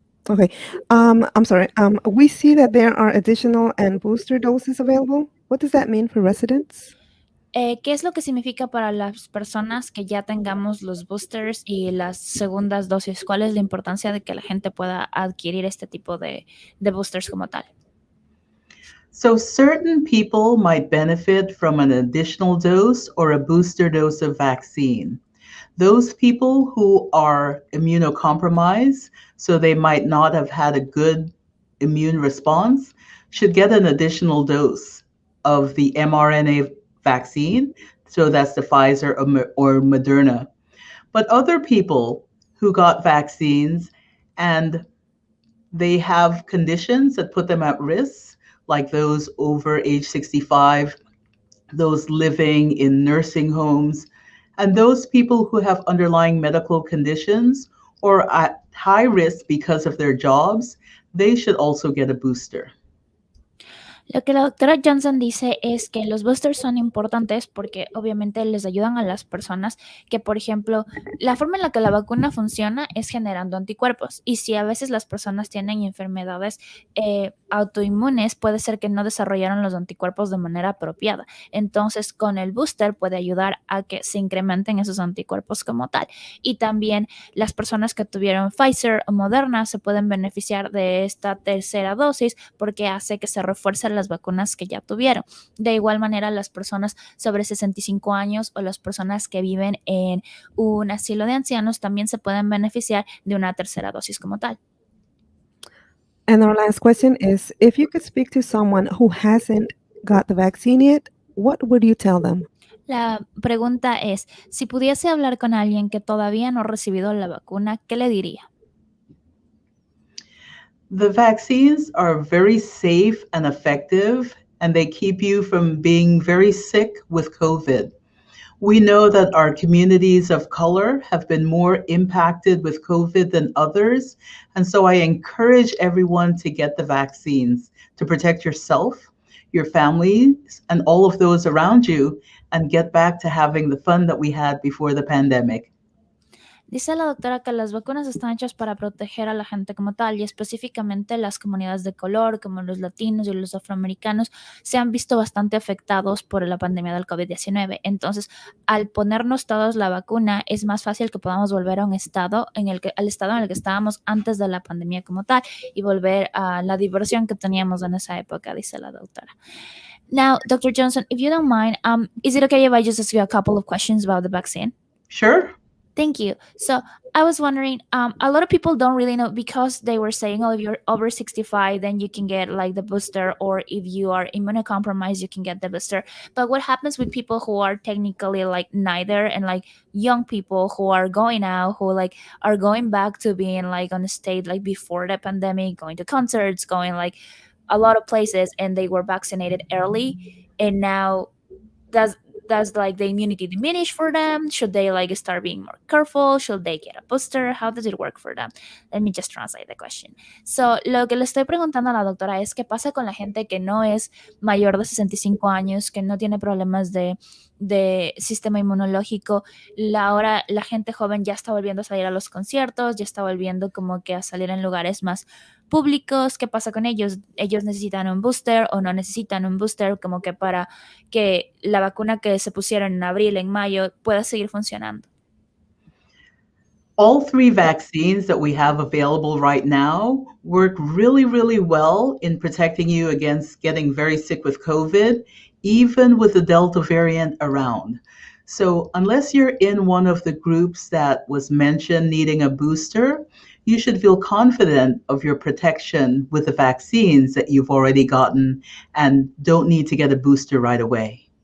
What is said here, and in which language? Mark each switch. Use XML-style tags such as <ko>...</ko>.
<en>Okay, I'm sorry. We see that there are additional and booster doses available. What does that mean for residents?</en> <es>¿Qué es lo que significa para las personas que ya tengamos los boosters y las segundas dosis? ¿Cuál es la importancia de que la gente pueda adquirir este tipo de boosters como tal?</es> <en>So certain people might benefit from an additional dose or a booster dose of vaccine. Those people who are immunocompromised, so they might not have had a good immune response, should get an additional dose of the mRNA vaccine. So that's the Pfizer or Moderna. But other people who got vaccines and they have conditions that put them at risk, like those over age 65, those living in nursing homes, and those people who have underlying medical conditions or at high risk because of their jobs, they should also get a booster.</en> <es>Lo que la doctora Johnson dice es que los boosters son importantes porque obviamente les ayudan a las personas que, por ejemplo, la forma en la que la vacuna funciona es generando anticuerpos y si a veces las personas tienen enfermedades autoinmunes, puede ser que no desarrollaron los anticuerpos de manera apropiada. Entonces, con el booster puede ayudar a que se incrementen esos anticuerpos como tal. Y también las personas que tuvieron Pfizer o Moderna se pueden beneficiar de esta tercera dosis porque hace que se refuercen las vacunas que ya tuvieron. De igual manera, las personas sobre 65 años o las personas que viven en un asilo de ancianos también se pueden beneficiar de una tercera dosis como tal.</es> <en>And our last question is, if you could speak to someone who hasn't got the vaccine yet, what would you tell them?</en> <es>La pregunta es, si pudiese hablar con alguien que todavía no ha recibido la vacuna, ¿qué le diría?</es> <en>The vaccines are very safe and effective, and they keep you from being very sick with COVID. We know that our communities of color have been more impacted with COVID than others. And so I encourage everyone to get the vaccines to protect yourself, your families, and all of those around you, and get back to having the fun that we had before the pandemic.</en> <es>Dice la doctora que las vacunas están hechas para proteger a la gente como tal y específicamente las comunidades de color como los latinos y los afroamericanos se han visto bastante afectados por la pandemia del COVID-19. Entonces, al ponernos todos la vacuna es más fácil que podamos volver a un estado al estado en el que estábamos antes de la pandemia como tal y volver a la diversión que teníamos en esa época, dice la doctora.</es> <en>Now, Dr. Johnson, if you don't mind, is it okay if I just ask you a couple of questions about the vaccine? Sure. Thank you. So I was wondering, a lot of people don't really know because they were saying, oh, if you're over 65, then you can get like the booster, or if you are immunocompromised, you can get the booster. But what happens with people who are technically like neither, and like young people who are going out, who like are going back to being like on a state like before the pandemic, going to concerts, going like a lot of places, and they were vaccinated early, and now does like the immunity diminish for them? Should they like start being more careful? Should they get a booster? How does it work for them? Let me just translate the question.</en> <es>So, lo que le estoy preguntando a la doctora es qué pasa con la gente que no es mayor de 65 años, que no tiene problemas de sistema inmunológico. Ahora la gente joven ya está volviendo a salir a los conciertos, ya está volviendo como que a salir en lugares más públicos. ¿Qué pasa con ellos? ¿Ellos necesitan un booster o no necesitan un booster como que para que la vacuna que se pusieron en abril, en mayo, pueda seguir funcionando?</es> <en>All 3 vaccines that we have available right now work really, really well in protecting you against getting very sick with COVID, even with the Delta variant around. So unless you're in one of the groups that was mentioned needing a booster, you should feel confident of your protection with the vaccines that you've already gotten and don't need to get a booster right away.</en>